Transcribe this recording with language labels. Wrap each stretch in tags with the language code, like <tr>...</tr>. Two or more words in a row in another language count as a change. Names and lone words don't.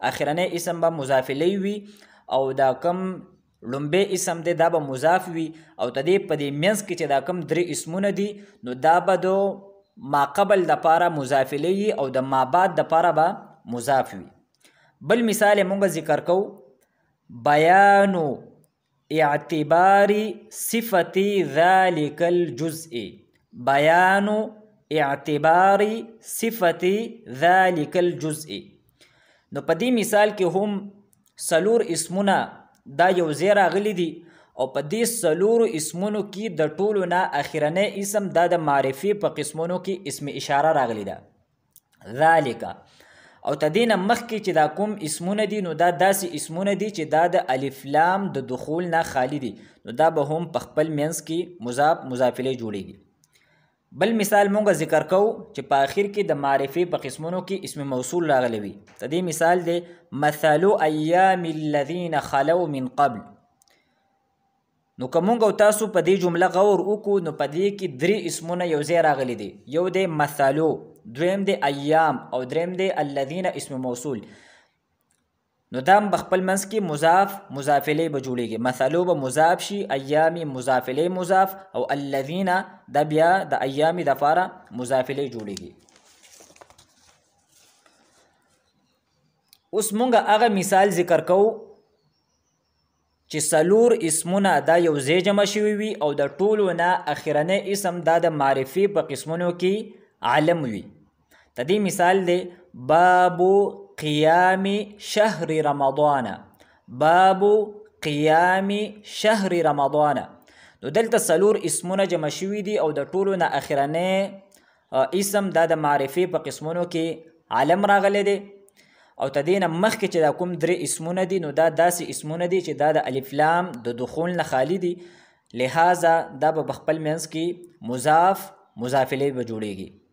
<ps>اخرنی اسم به مضاف الیه وي او دا کم لومبی اسم دی دا به مضاف وي او تدې په دې منځ کې چې دا کم درې اسمونه دي نو دا به د ما قبل د پاره مضاف الیه او د ما بعد د پاره به مضاف وي. بل مثال مونږ ذکر کوو</ps> <ar>بیان اعتبار صفت ذلك الجزء، بیان اعتبار صفت ذلك الجزء.</ar> <ps>نو په دې مثال کې هم څلور اسمونه دا یو ځای راغلي دي او په دې څلورو اسمونو کې د ټولو نه اخرنی اسم دا د معرفي په قسمونو کې اسم اشاره راغلی ده ذالک. او تدې نه مخکې چې دا کوم اسمونه دي نو دا داسې اسمونه دي چې دا د الف لام د دخول نه خالی دي، نو دا به هم په خپل منځ کې مضاف مضاف الیه جوړیږي. بل مثال مونږ ذکر کوو چې په آخر کې د معرفي په قسمونو کې اسم موصول راغلی وي. د دې مثال دی</ps> <ar>مثل ایام الذین خلو من قبل.</ar> <ps>نو که مونږ او تاسو په دې جمله غور وکړو نو په دې کې درې اسمونه یو ځای راغلي دي، یو دی مثلو، دویم دی ایام او دریم دی الذین اسم موصول. نو دا هم په خپل منځ کې مضاف مضاف الیه به جوړیږي. مثلو به مضاف شي، ایامی مضاف الیه مضاف او الذین دا بیا د ایامی دپاره مضاف الیه جوړیږي. اوس مونږ هغه مثال ذکر کوو چې څلور اسمونه دا یو ځای جمع شوي وي او د ټولو نه اخرنی اسم دا د معرفي په قسمونو کې علم وي. د دې مثال دی</ps> <ar>باب قیام شهر رمضان، باب قیام شهر رمضان.</ar> <ps>نو دلته څلور اسمونه جمع شوي دي او د ټولو نه اخرنی اسم دا د معرفي په قسمونو کې علم راغلی دی. او تدین مخکې چې دا کوم درې اسمونه دي نو دا داسې اسمونه دي چې دا د الف لام د دخول نه خالی دي، لہذا دا به خپل منځ کې مضاف مضاف الیه به جوړیږي.</ps>